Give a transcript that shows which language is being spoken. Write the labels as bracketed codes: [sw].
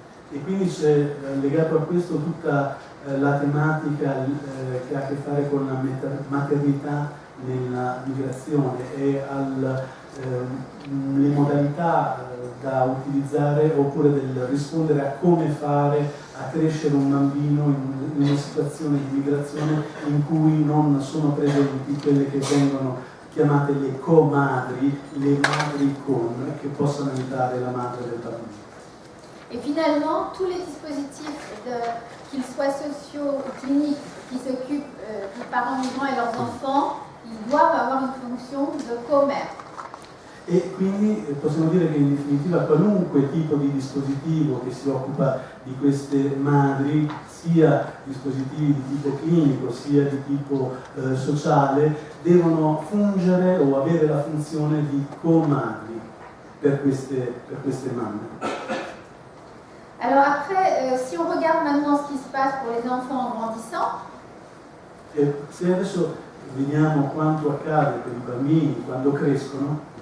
[it] E quindi c'è legato a questo tutta la tematica che ha a che fare con la maternità nella migrazione e le modalità da utilizzare oppure del rispondere a come fare a crescere un bambino in una situazione di migrazione in cui non sono presenti quelle che vengono chiamate le co-madri, le madri con, che possano aiutare la madre del bambino. [fr] Et finalement, tous les dispositifs, qu'ils soient sociaux ou cliniques, qui s'occupent des parents migrants et leurs enfants, ils doivent avoir une fonction de co-mère. [it] E quindi possiamo dire che in definitiva qualunque tipo di dispositivo che si occupa di queste madri, sia dispositivi di tipo clinico sia di tipo sociale, devono fungere o avere la funzione di co-madri per queste mamme. [fr] Alors après, si on regarde maintenant ce qui se passe pour les enfants en grandissant, [it] Se adesso vediamo quanto accade per i bambini quando crescono,